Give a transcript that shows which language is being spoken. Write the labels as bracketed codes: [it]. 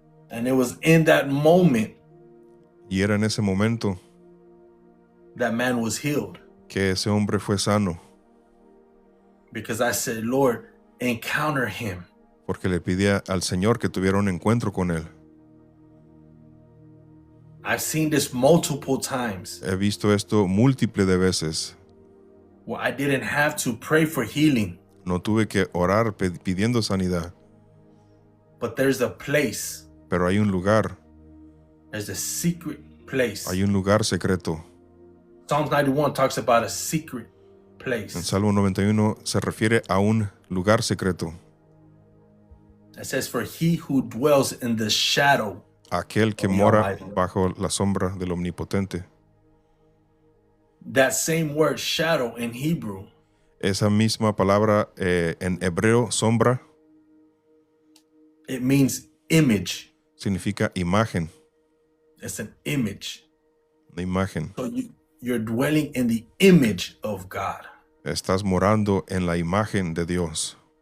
[en] And it was in that moment [es] Y era en ese momento [en] that man was healed. [es] que ese hombre fue sano, [en] Because I said, Lord, encounter him. [es] porque le pedía al Señor que tuviera un encuentro con él. [en] I've seen this multiple times [es] He visto esto múltiples de veces. [en] where I didn't have to pray for healing, [es] No tuve que orar pidiendo sanidad, [en] but there's a place, [es] pero hay un lugar, [en] there's a secret place. [es] hay un lugar secreto. [en] Psalms 91 talks about a secret [es] En [en] place. [es] Salmo 91 se refiere a un lugar secreto, [en] It says, for he who dwells in the shadow. [es] aquel que Oh, mora [en] Almighty. [es] bajo la sombra del Omnipotente. [en] That same word shadow in Hebrew, [es] Esa misma palabra en hebreo, sombra, [en] it means image. [es] significa imagen, [en] It's an image. [es] una imagen. [en] So you're dwelling in the image of God. [es] Estás morando en la imagen de Dios.